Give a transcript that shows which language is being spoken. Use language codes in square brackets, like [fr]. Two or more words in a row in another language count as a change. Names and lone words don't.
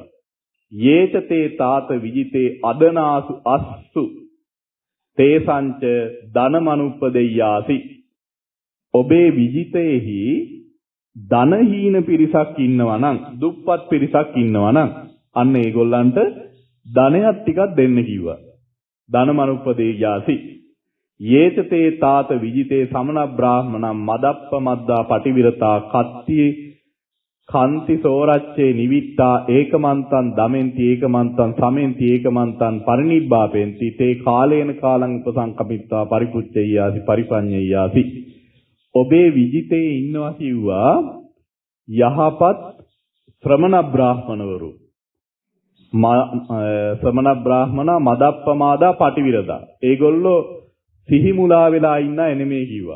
[pi] යේචතේ තාත විජිතේ අදනාසු අස්සු. තේසංච ධනමනුප්පදෙය්‍යාසි. [si] ඔබේ විජිතේහි ධනහීන පිරිසක් ඉන්නවා නම්, දුප්පත් පිරිසක් ඉන්නවා නම් අන්න ඒගොල්ලන්ට ධනයක් ටිකක් දෙන්න කිව්වා. [pi] ධනමනුප්පදෙය්‍යාසි. යේතේ තාත විජිතේ සමන බ්‍රාහ්මණම් මදප්පමද්දා පටිවිරතා කත්ති කාන්ති සෝරච්චේ නිවිත්තා ඒකමන්තං දමෙන්ති ඒකමන්තං සමෙන්ති ඒකමන්තං පරිනිබ්බාපෙන්ති තේ කාලේන කාලං උපසංකමිත්වා පරිපුච්චෙය්‍යාසි පරිපඤ්ඤෙය්‍යාසි. [si] ඔබේ විජිතේ ඉන්නවා කිව්වා යහපත් ශ්‍රමණ බ්‍රාහ්මණවරු. [pi] ශ්‍රමණ බ්‍රාහ්මණ මදප්පමාදා පටිවිරතා. [si] ඒගොල්ලෝ සිහි මුලා වෙලා ඉන්න නෙමෙයි කිව්වා.